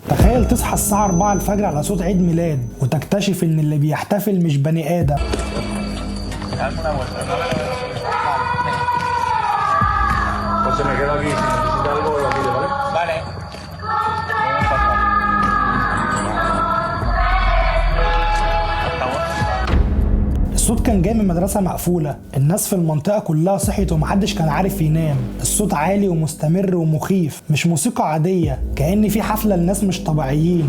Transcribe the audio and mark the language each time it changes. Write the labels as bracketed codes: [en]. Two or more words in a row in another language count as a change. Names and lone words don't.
[ar] تخيل تصحى الساعة 4 الفجر على صوت عيد ميلاد وتكتشف ان اللي بيحتفل مش بني آدم. [es] José, me quedo aquí. Si necesita algo, lo pide, ¿vale? Vale. [ar] الصوت كان جاي من مدرسة مقفولة، الناس في المنطقة كلها صحيت ومحدش كان عارف ينام. الصوت عالي ومستمر ومخيف، مش موسيقى عادية، كأن في حفلة لناس مش طبيعيين.